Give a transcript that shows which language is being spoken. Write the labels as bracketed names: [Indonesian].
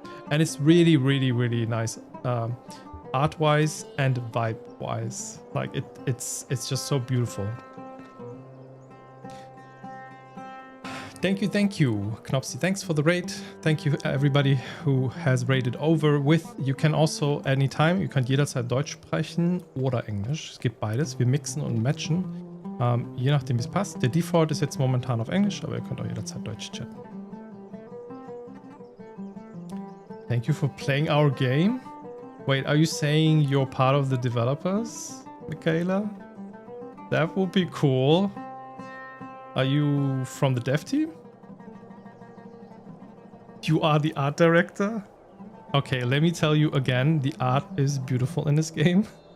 [English] And it's really, really, really nice, art-wise and vibe-wise. Like it's just so beautiful. Thank you, Knopsy. Thanks for the raid. Thank you everybody who has raided over with. You can also anytime, you [German] könnt jederzeit Deutsch sprechen oder Englisch. Es gibt beides. Wir mixen und matchen. Je nachdem, wie es passt. Der Default ist jetzt momentan auf Englisch, aber ihr könnt auch jederzeit Deutsch chatten. [English] Thank you for playing our game. Wait, are you saying you're part of the developers, Michaela? That would be cool. Are you from the dev team? You are the art director? Okay, let me tell you again, the art is beautiful in this game.